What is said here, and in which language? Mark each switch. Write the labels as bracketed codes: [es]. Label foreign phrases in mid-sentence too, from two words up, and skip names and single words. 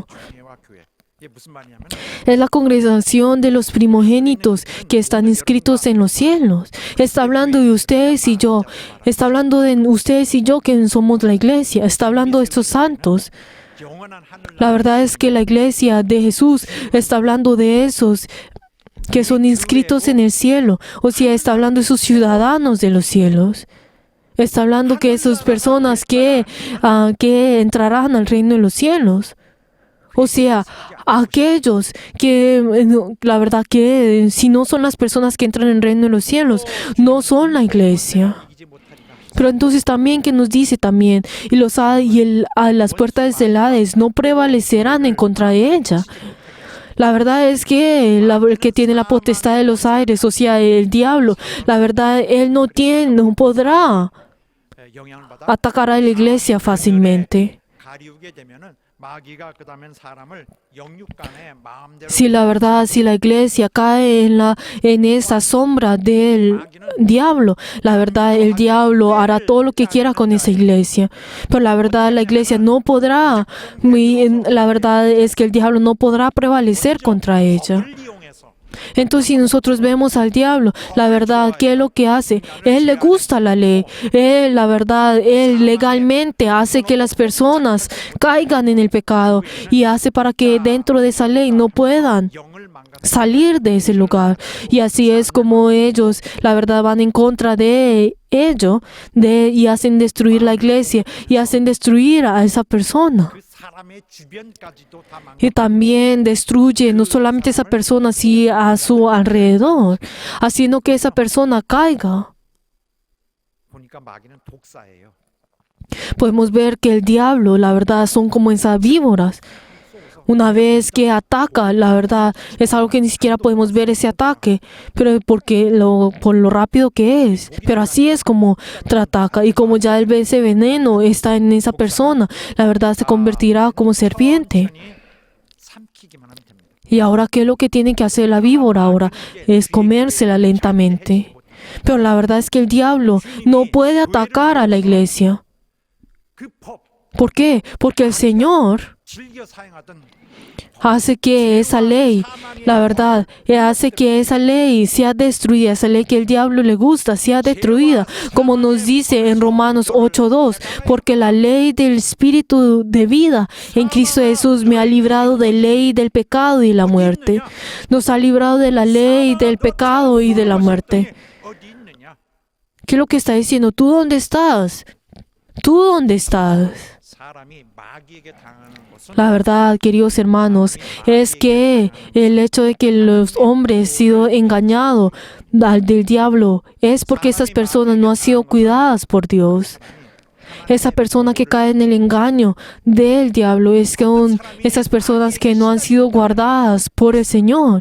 [ko] 교회와 교회. 이게 무슨 말이냐면 [es] Es la congregación de los primogénitos que están inscritos en los cielos. Está hablando de ustedes y yo. Está hablando de ustedes y yo que somos la iglesia. Está hablando de estos santos. [ko] 영원한 하늘 [es] La verdad es que la iglesia de Jesús está hablando de esos que son inscritos en el cielo. O sea, está hablando de esos ciudadanos de los cielos. Está hablando que esas personas que entrarán al reino de los cielos. O sea, aquellos que, la verdad que si no son las personas que entran en el reino de los cielos, no son la iglesia. [ko] 이기지 못하리라. [es] Pero entonces también que nos dice también, las puertas del Hades no prevalecerán en contra de ella. La verdad es que el que tiene la potestad de los aires, o sea, el diablo, la verdad, él no podrá [ko] 영향을 받아 [es] atacar a la iglesia fácilmente. [ko] 가리우게 되면은 마귀가 그다음엔 사람을 영육간에 마음대로 [es] Si la iglesia cae en esa sombra del diablo, la verdad, el diablo hará todo lo que quiera con esa iglesia. Pero la verdad, la iglesia no podrá, la verdad es que el diablo no podrá prevalecer contra ella. [ko] 을 이용해서 [es] Entonces, si nosotros vemos al diablo, la verdad, ¿qué es lo que hace? Él le gusta la ley. La verdad, él legalmente hace que las personas caigan en el pecado y hace para que dentro de esa ley no puedan [ko] 영을 망가 [es] salir de ese lugar. Y así es como ellos, la verdad, van en contra de ello y hacen destruir la iglesia y hacen destruir a esa persona. [ko] 그 사람의 주변까지도 다 망가. [es] Y también destruye no solamente a esa persona, sino a su alrededor, haciendo que esa persona caiga. [ko] 보니까 마귀는 독사예요. [es] Podemos ver que el diablo, la verdad, son como esas víboras. Una vez que ataca, la verdad, es algo que ni siquiera podemos ver ese ataque, pero por lo rápido que es. Pero así es como ataca. Y como ya ese veneno está en esa persona, la verdad se convertirá como serpiente. [ko] 삼키기만 하면 됩니다. [es] Y ahora, ¿qué es lo que tiene que hacer la víbora ahora? Es comérsela lentamente. Pero la verdad es que el diablo no puede atacar a la iglesia. [ko] 그 법, [es] ¿Por qué? Porque el Señor [ko] 즐겨 사용하던 [es] hace que esa ley, la verdad, hace que esa ley sea destruida, esa ley que el diablo le gusta, sea destruida, como nos dice en Romanos 8:2, porque la ley del Espíritu de vida en Cristo Jesús me ha librado de la ley del pecado y la muerte. Nos ha librado de la ley del pecado y de la muerte. [ko] 어디 있느냐? [es] ¿Qué es lo que está diciendo? ¿Tú dónde estás? ¿Tú dónde estás? [ko] 사람이 마귀에게 당하는 것은 [es] La verdad, queridos hermanos, es que el hecho de que los hombres han sido engañados del diablo es porque estas personas no han sido cuidadas por Dios. Esa persona que cae en el engaño del diablo es que esas personas que no han sido guardadas por el Señor.